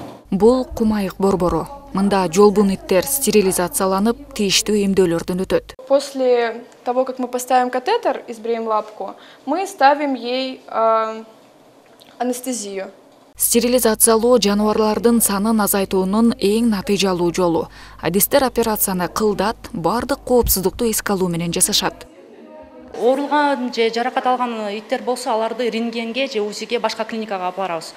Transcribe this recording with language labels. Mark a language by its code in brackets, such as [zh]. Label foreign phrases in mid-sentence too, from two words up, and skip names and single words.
[ky] Бул кумайык борбору. Мында жолбун иттер стерилизацияланып, тийиштүү эмдөөлөрдөн өтөт. [ru] После того, как мы поставим катетер, избреем лапку, мы ставим ей анестезию. [ky] Стерилизациялоо жаныбарлардын санын азайтуунун эң натыйжалуу жолу. Адистер операцияны кылдат, бардык коопсуздукту эске алуу менен жасашат. Оорулган же жаракат алган иттер болсо, аларды рентгенге же УЗИге башка клиникага алып барабыз.